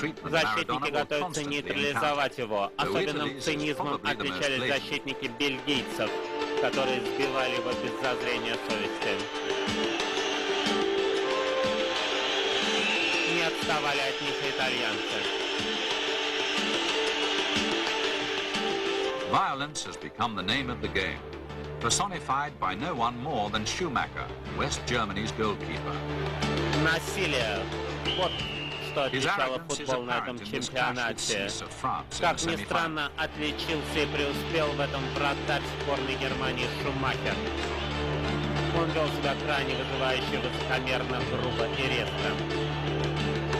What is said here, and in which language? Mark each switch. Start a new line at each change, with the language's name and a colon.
Russian: Защитники готовятся нейтрализовать его. Особенным цинизмом отличались защитники бельгийцев, которые сбивали его без зазрения совести. Не отставали от них и итальянцы.
English: Violence has become the name of the game, personified by no one more than Schumacher, West Germany's goalkeeper.
Russian: Насилие. Вот что отличало футбол на этом чемпионате. Как ни странно, отличился и преуспел в этом вратарь сборной Германии Шумахер. Он вел себя крайне вызывающе, высокомерно, грубо и резко.